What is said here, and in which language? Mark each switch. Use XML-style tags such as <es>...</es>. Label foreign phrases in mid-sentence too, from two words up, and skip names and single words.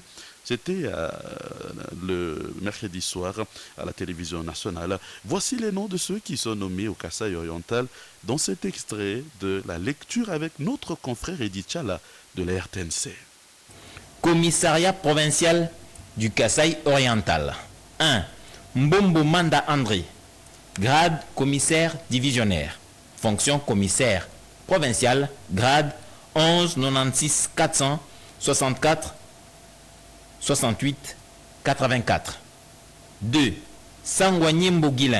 <fr>C'était le mercredi soir à la télévision nationale. Voici les noms de ceux qui sont nommés au Kasaï oriental dans cet extrait de la lecture avec notre confrère Edith Chala de la RTNC. Commissariat provincial du Kasaï oriental. 1. Mbombo Manda André. Grade commissaire divisionnaire. Fonction commissaire provincial. Grade 11 96 464 68 84. 2. Sangwanyembo Guilin.</fr>